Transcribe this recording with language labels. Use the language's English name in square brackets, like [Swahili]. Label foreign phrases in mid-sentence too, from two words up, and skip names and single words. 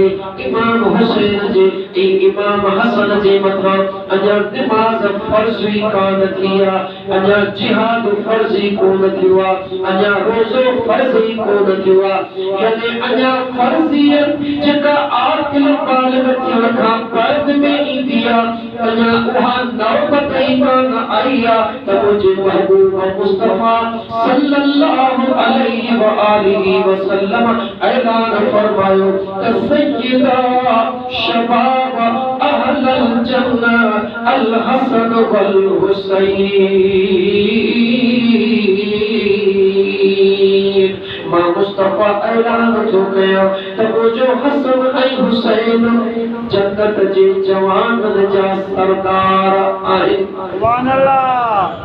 [Sindhi] इमाम हुसैन जे इमाम हसन जे मथां अञा नमाज़ फर्ज़ ई कान थी आहे, अञा जिहाद फर्ज़ ई कोन थियो आहे, अञा रोज़ो फर्ज़ ई कोन थियो आहे। यानी अञा फर्ज़ियत जेका आकिल बालिग़ थियण खां बाद में ईंदी आहे, अञा उहा नौबत ई कान आई आहे त मुंहिंजे महबूब मुस्तफा [Arabic] صلى الله عليه و آله وسلم [Sindhi] ऐलान फरमायो त [Arabic] سيدا شباب أهل الجنة الحسن والحسين. [Sindhi] मां मुस्तफा ऐलान थो कयां त मुंहिंजो हसन ऐं हुसैन जन्नत जे जवाननि जा सरदार आहिनि। [Arabic] سبحان الله.